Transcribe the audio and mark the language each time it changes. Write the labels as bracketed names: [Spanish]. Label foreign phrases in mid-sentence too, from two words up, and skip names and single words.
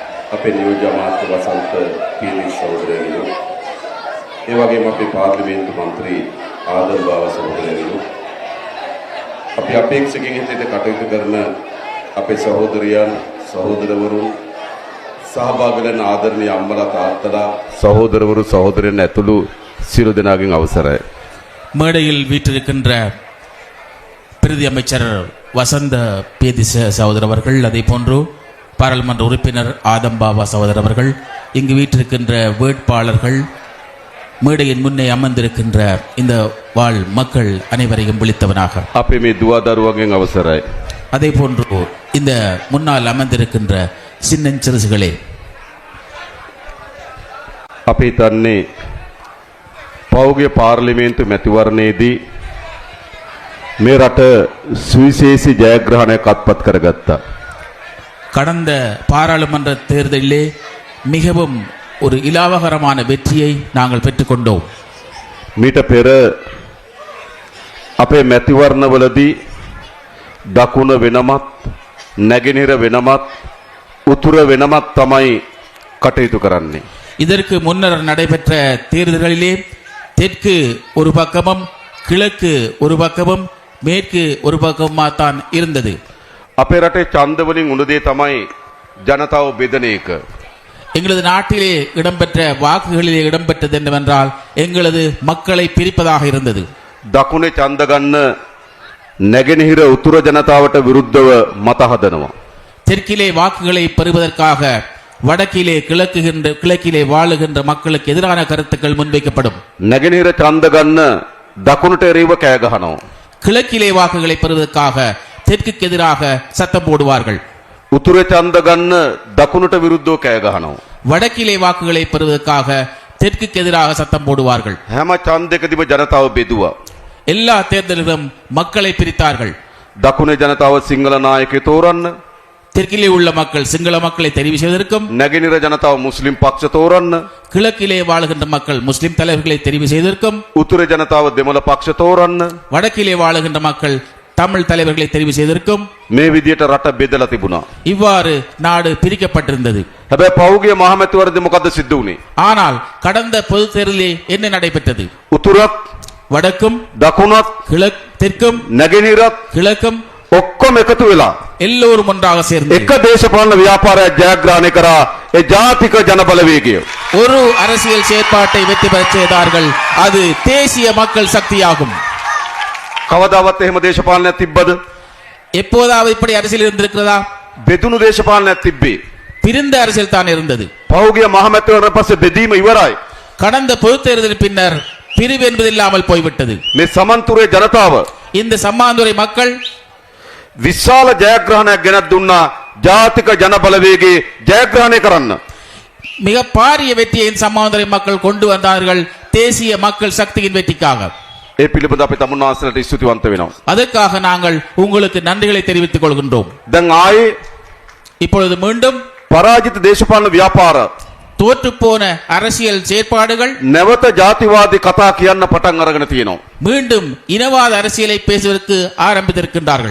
[Sinhala] අපේ නියෝජ්‍ය අමාත්‍ය වසන්ත පීරිස් සහෝදරයන්ගේ ඒ වගේම අපේ පාර්ලිමේන්තු මන්ත්‍රී ආදර් බාව සහෝදරයන්ගේ අපි අපේක්ෂකයන් හිතේ කටයුතු කරන අපේ සහෝදරයන් සහෝදරවරුන් සහභාගී වෙන ආදරණීය අම්මලා තාත්තලා சகோதரවරු சகோதரයන් ඇතුළු සියලු දෙනාගෙන් අවසරයි. [Tamil] மேடையில் வீற்றிருக்கின்ற பிரதி அமைச்சர் வசந்த பேதிச சகோதரர் அவர்கள், அதே போன்று பாராளுமன்ற உறுப்பினர் ஆதம் பாபா சகோதரர் அவர்கள், இங்கு வீற்றிருக்கின்ற வேட்பாளர்கள், மேடையின் முன்னே அமர்ந்திருக்கின்ற இந்த வாழ் மக்கள் அனைவரையும் விழித்தவனாக [Sinhala] අපේ මේ දුව දරුවගෙන් අවසරයි. [Tamil] அதே போன்று இந்த முன்னால் அமர்ந்திருக்கின்ற சின்னஞ்சிறுசுகளே, [Sinhala] අපි හිතන්නේ පෞගේ පාර්ලිමේන්තු මැතිවරණයේදී මේ රට සුවිශේෂී ජයග්‍රහණයක් අත්පත් කරගත්තා. [Tamil] கடந்த பாராளுமன்ற தேர்தலிலே மிகவும் ஒரு இலாவகரமான வெற்றியை நாங்கள் பெற்றுக்கொண்டோம். [Sinhala] මීට පෙර අපේ මැතිවරණවලදී දකුණ වෙනමත් නැගෙනහිර වෙනමත් උතුර වෙනමත් තමයි කටයුතු කරන්නේ. [Tamil] இதற்கு முன்னர் நடைபெற்ற தேர்தல்களிலே தெற்கு ஒரு பக்கமும் கிழக்கு ஒரு பக்கமும் மேற்கு ஒரு பக்கமாகத்தான் இருந்தது. [Sinhala] අපේ රටේ ඡන්ද වලින් උණු දේ තමයි ජනතාව බෙදන එක. [Tamil] எங்களது நாட்டிலே இடம்பெற்ற வாக்குகளிலே இடம்பெற்றது என்னவென்றால் எங்களது மக்களை பிரிப்பதாக இருந்தது. [Sinhala] දකුණේ ඡන්ද ගන්න නැගෙනහිර උතුර ජනතාවට විරුද්ධව මත හදනවා. [Tamil] தெற்கிலே வாக்குகளை பெறுவதற்காக வடக்கிலே கிழக்கிலே வாழுகின்ற மக்களுக்கு எதிரான கருத்துக்கள் முன்வைக்கப்படும். [Sinhala] නැගෙනහිර ඡන්ද ගන්න දකුණට එරෙහිව කෑ ගහනවා. [Tamil] கிழக்கிலே வாக்குகளை பெறுவதற்காக தெற்குக்கு எதிராக சத்தம் போடுவார்கள். [Sinhala] උතුරේ ඡන්ද ගන්න දකුණට විරුද්ධව කෑ ගහනවා. [Tamil] வடக்கிலே வாக்குகளை பெறுவதற்காக தெற்குக்கு எதிராக சத்தம் போடுவார்கள். [Sinhala] හැම ඡන්දයකදීම ජනතාව බෙදුවා. [Tamil] எல்லா தேர்தல்களிலும் மக்களை பிரித்தார்கள். [Sinhala] දකුණේ ජනතාව සිංහල නායකයෙ තෝරන්න, [Tamil] தெற்கிலே உள்ள மக்கள் சிங்கள மக்களை தெரிவு செய்வதற்கும், [Sinhala] නැගෙනහිර ජනතාව මුස්ලිම් පක්ෂ තෝරන්න, [Tamil] கிழக்கிலே வாழுகின்ற மக்கள் முஸ்லிம் தலைவர்களை தெரிவு செய்வதற்கும், [Sinhala] උතුරේ ජනතාව දෙමළ පක්ෂ තෝරන්න, [Tamil] வடக்கிலே வாழுகின்ற மக்கள் தமிழ் தலைவர்களை தெரிவு செய்வதற்கும் [Sinhala] මේ විදියට රට බෙදලා තිබුණා. [Tamil] இவ்வாறு நாடு பிரிக்கப்பட்டிருந்தது. [Sinhala] හැබැයි පෞගේ මහමැතිවරණදී මොකද්ද සිද්ධ වුනේ? [Tamil] ஆனால் கடந்த பொது தேர்தலிலே என்ன நடைபெற்றது? [Sinhala] උතුරත් [Tamil] வடக்கும் [Sinhala] දකුණත් [Tamil] தெற்கும் [Sinhala] නැගෙනහිරත් [Tamil] கிழக்கும் [Sinhala] ඔක්කොම එකතු වෙලා [Tamil] எல்லோரும் ஒன்றாக சேர்ந்து [Sinhala] එක දේශපාලන ව්‍යාපාරයක් ජයග්‍රහණය කරා. ඒ ජාතික ජනබලවේගය [Tamil] ஒரு அரசியல் செயற்பாட்டை வெற்றி பெறச் செய்தார்கள். அது தேசிய மக்கள் சக்தியாகும். [Sinhala] කවදාවත් එහෙම දේශපාලනයක් තිබ්බද? [Tamil] எப்போதாவது இப்படி அரசியல் இருந்திருக்கிறதா? [Sinhala] බෙදුණු දේශපාලනයක් තිබ්බේ. [Tamil] பிரிந்த அரசியல் தான் இருந்தது. [Sinhala] පෞගේ මහමැතිවරණ පස්සේ බෙදීම ඉවරයි. [Tamil] கடந்த பொது தேர்தலின் பின்னர் பிரிவு என்பது இல்லாமல் போய்விட்டது. [Sinhala] මේ සමන්තුරේ ජනතාව [Tamil] இந்த சம்மாந்துறை மக்கள் [Sinhala] විශාල ජයග්‍රහණයක් ගෙනත් දුන්නා ජාතික ජනබලවේගයේ ජයග්‍රහණය කරන්න. [Tamil] மிக பாரிய வெற்றியை இந்த சம்மாந்துறை மக்கள் கொண்டு வந்தார்கள் தேசிய மக்கள் சக்தியின் வெற்றிக்காக. [Sinhala] ඒ පිළිබඳ අපි තමුන්වහන්සේලාට ස්තුතිවන්ත වෙනවා. [Tamil] அதற்காக நாங்கள் உங்களுக்கு நன்றிகளை தெரிவித்துக் கொள்கின்றோம். [Sinhala] දැන් ආයේ [Tamil] இப்பொழுது மீண்டும் [Sinhala] පරාජිත දේශපාලන ව්‍යාපාර [Tamil] தோற்றுப்போன அரசியல் செயற்பாடுகள் [Sinhala] නැවත ජාතිවාදී කතා කියන්න පටන් අරගෙන තියෙනවා. [Tamil] மீண்டும் இனவாத அரசியலை பேசுவதற்கு ஆரம்பித்திருக்கின்றார்கள்.